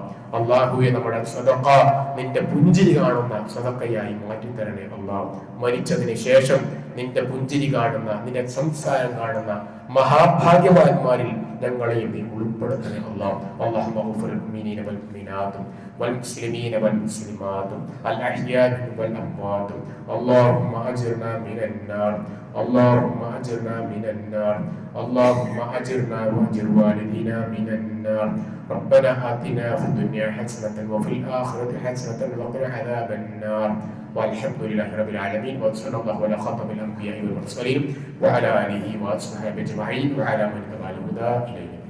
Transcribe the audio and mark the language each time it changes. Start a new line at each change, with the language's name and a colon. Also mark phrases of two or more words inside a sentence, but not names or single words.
Malayalam: അല്ലാഹുവേ, നമ്മുടെ സദഖ നിന്റെ പുഞ്ചിരി കാണുന്ന സദഖയായി മാറ്റിത്തരണേ അല്ലാഹ്. മരിച്ചതിന് ശേഷം നിന്റെ പുഞ്ചിരി കാണുന്ന, നിന്റെ സംസാരം കാണുന്ന മഹാഭാഗ്യവാന്മാരിൽ ഞങ്ങളെയും നീ ഉൾപ്പെടുത്തണേ അല്ലാഹ്.
Arabic: اللهم اغفر للمؤمنين والمؤمنات والمسلمين والمسلمات الأحياء والأموات. اللهم أجرنا من النار، اللهم أجرنا من النار، اللهم أجرنا وأجر والدينا من النار. ربنا آتنا في الدنيا حسنة وفي الآخرة حسنة وقنا عذاب النار. والحمد لله رب العالمين، وصلى الله على خاتم الأنبياء والمرسلين وعلى آله وأصحابه أجمعين وعلى من تبع الهدى إليه.